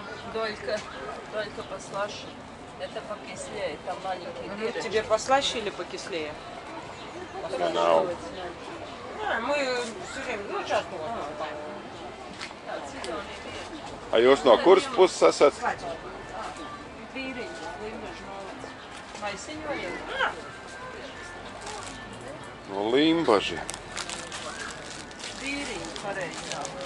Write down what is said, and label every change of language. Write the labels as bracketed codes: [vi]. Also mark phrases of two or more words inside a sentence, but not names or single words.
[ru] Долька послаще. Это покислее, там маленькие дырочки. Тебе послаще или покислее? [lv] Nav. [ru] Мы все время, часто. [lv] A jūs no kuras puses esat? Vīriņš, Limbažu novads. Maisiņojam? No Limbaži. Vīriņš, pareizā.